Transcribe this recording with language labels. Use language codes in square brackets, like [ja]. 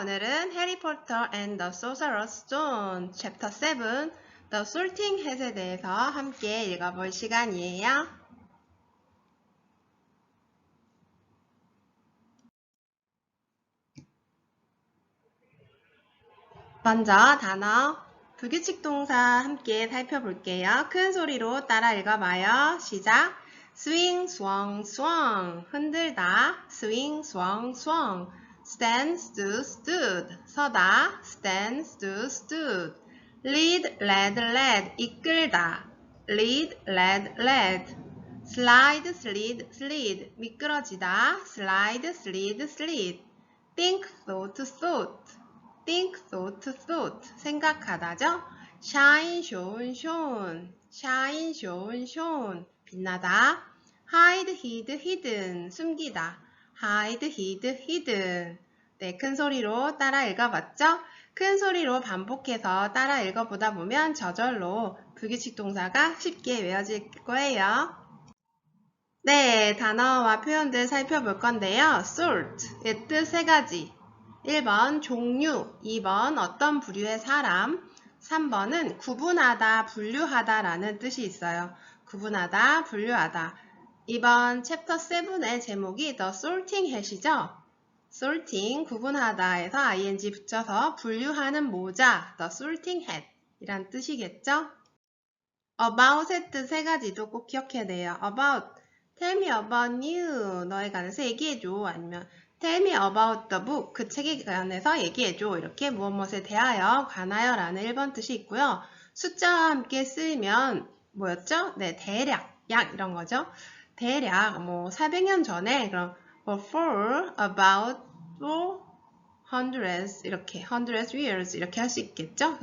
[ko] 오늘은 해리포터 and the Sorcerer's Stone 챕터 7 The Sorting Hat에 대해서 함께 읽어볼 시간이에요. 먼저 단어, 불규칙 동사 함께 살펴볼게요. 큰 소리로 따라 읽어봐요. 시작! [en] swing, swung, swung [ko] 흔들다 [en] swing, swung, swung stand, stood, stood [ko] 서다 [en] stand, stood, stood lead, led, led [ko] 이끌다 [en] lead, led, led slide, slid, slid [ko] 미끄러지다 [en] slide, slid, slid think, thought, thought think, thought, thought [ko] 생각하다죠. [en] shine, shone, shone shine, shone, shone [ko] 빛나다. [en] hide, hid, hidden [ko] 숨기다. [en] hide, hid, hidden [ko] 네, 큰 소리로 따라 읽어봤죠? 큰 소리로 반복해서 따라 읽어보다 보면 저절로 불규칙 동사가 쉽게 외워질 거예요. 네, 단어와 표현들 살펴볼 건데요. sort의 뜻 세 가지. 1번 종류, 2번 어떤 부류의 사람, 3번은 구분하다, 분류하다 라는 뜻이 있어요. 구분하다, 분류하다. 이번 챕터 7의 제목이 The Sorting Hat이죠. sorting, 구분하다에서 ing 붙여서 분류하는 모자, The Sorting Hat 이란 뜻이겠죠. about의 뜻 세 가지도 꼭 기억해야 돼요. about, [en] tell me about you, [ko] 너에 관해서 얘기해줘. 아니면 [en] tell me about the book, [ko] 그 책에 관해서 얘기해줘. 이렇게 무엇에 대하여, 관하여 라는 1번 뜻이 있고요. 숫자와 함께 쓰이면 뭐였죠? 네, 대략, 약 이런 거죠. 대략 400년 전에 그럼 [en] for, about, for hundreds [ko] 이렇게 hundreds years 이렇게 할 수 있겠죠.